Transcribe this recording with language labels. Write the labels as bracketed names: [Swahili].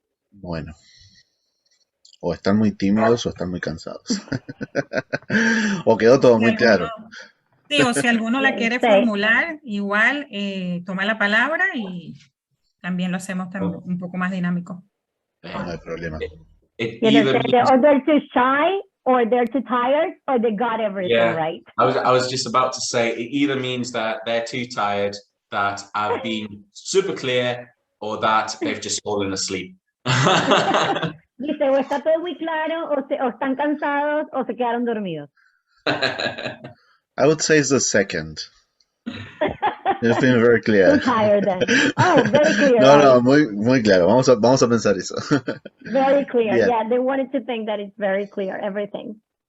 [Spanish] Bueno, o están muy tímidos o están muy cansados. O quedó todo muy claro. Sí, o si alguno la quiere formular, igual toma la palabra y también lo hacemos un poco más dinámico. No hay problema. [English] Or they're too shy, or they're too tired, or they got everything right. I was just about to say, it either means that they're too tired, that I've been super clear, or that they've just fallen asleep. [Spanish] Dice, o está todo muy claro, o están cansados, o se quedaron dormidos. [English] I would say it's the second. It's been very clear. Too tired then. Oh, very clear. [Spanish] No, muy claro. Vamos a pensar eso. [English] Very clear. [Spanish] Bien. [English] Yeah, they wanted to think that it's very clear, everything.